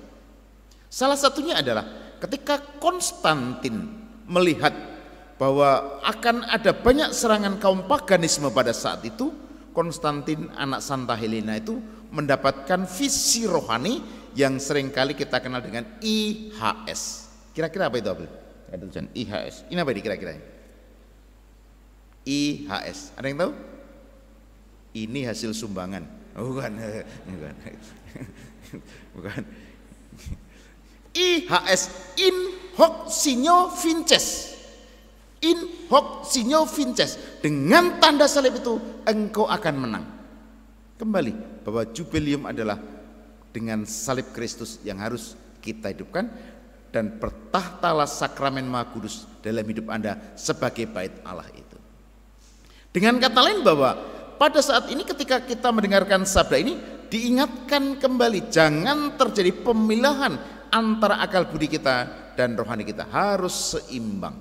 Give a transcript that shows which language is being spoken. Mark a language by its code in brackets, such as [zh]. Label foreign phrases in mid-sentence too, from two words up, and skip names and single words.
[id] Salah satunya adalah ketika Konstantin melihat bahwa akan ada banyak serangan kaum paganisme pada saat itu, Konstantin anak Santa Helena itu mendapatkan visi rohani yang seringkali kita kenal dengan IHS. Kira-kira apa itu, Abel? Ada tulisan IHS. Ini apa ini kira-kira? IHS. Ada yang tahu? Ini hasil sumbangan. Oh, bukan. Bukan. [la] IHS, in hoc signo vinces. In hoc signo vinces. [id] Dengan tanda salib itu engkau akan menang. Kembali bahwa jubileum adalah dengan salib Kristus yang harus kita hidupkan, dan bertahtalah sakramen Maha Kudus dalam hidup Anda sebagai bait Allah itu. Dengan kata lain bahwa pada saat ini ketika kita mendengarkan sabda ini, diingatkan kembali jangan terjadi pemilahan antara akal budi kita dan rohani kita, harus seimbang.